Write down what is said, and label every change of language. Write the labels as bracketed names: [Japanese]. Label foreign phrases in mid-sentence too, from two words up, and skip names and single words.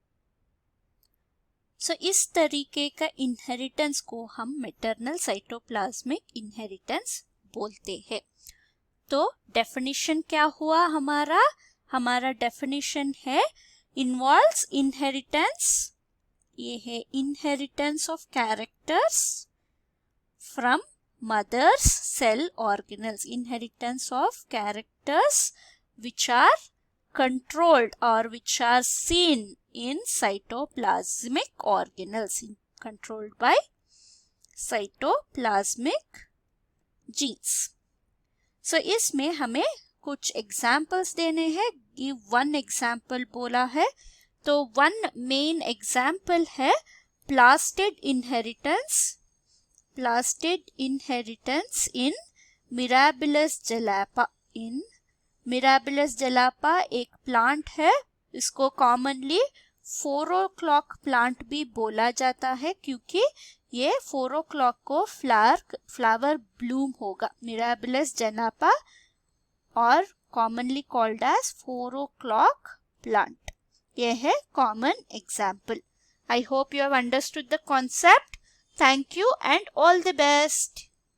[Hindi] सो इस तरीके का इनहेरिटेंस को हम [English] maternal cytoplasmic inheritance [Hindi] बोलते हैं। तो डेफिनेशन क्या हुआ हमारा डेफिनेशन है [English] involves inheritance, [Hindi] ये है [English] inheritance of characters from mother's cell organelles, inheritance of characters which are controlled or which are seen in cytoplasmic organelles, controlled by cytoplasmic genes. [Hindi] So इसमें हमें कुछ एग्जाम्पल्स देने हैं। [English] give one example [Hindi] बोला है, तो [English] one main example है plastid inheritance. Plastid inheritance in Mirabilis jalapa. [Hindi] In Mirabilis jalapa एक प्लांट है, इसको कॉमनली 4 [English] o'clock plant [Hindi] भी बोला जाता है, क्योंकि ये 4 o'clock को [English] flower bloom [Hindi] होगा। [English] Mirabilis jalapa और commonly called as 4 o'clock plant. [Hindi] ये है [English] common example. I hope you have understood the concept. Thank you and all the best.